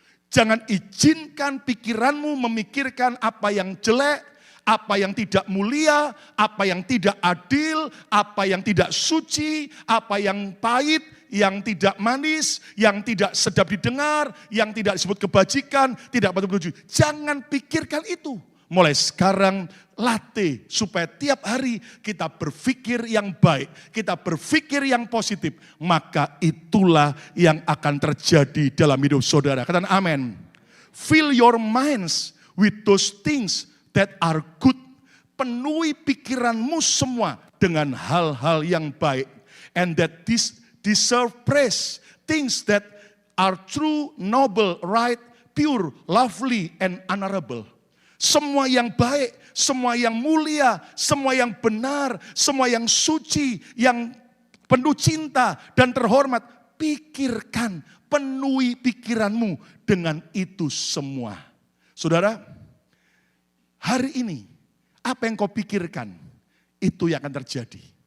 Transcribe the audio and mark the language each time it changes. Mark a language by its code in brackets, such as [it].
[id] Jangan izinkan pikiranmu memikirkan apa yang jelek, apa yang tidak mulia, apa yang tidak adil, apa yang tidak suci, apa yang pahit, yang tidak manis, yang tidak sedap didengar, yang tidak disebut kebajikan, tidak patut dipuji. Jangan pikirkan itu. Mulai sekarang latih supaya tiap hari kita berpikir yang baik, kita berpikir yang positif, maka itulah yang akan terjadi dalam hidup saudara. Katakan amin. [en] Fill your minds with those things that are good. [id] Penuhi pikiranmu semua dengan hal-hal yang baik. [en] And that deserve praise. Things that are true, noble, right, pure, lovely, and honorable. [id] Semua yang baik, semua yang mulia, semua yang benar, semua yang suci, yang penuh cinta dan terhormat. Pikirkan, penuhi pikiranmu dengan itu semua. Saudara, hari ini apa yang kau pikirkan, itu yang akan terjadi.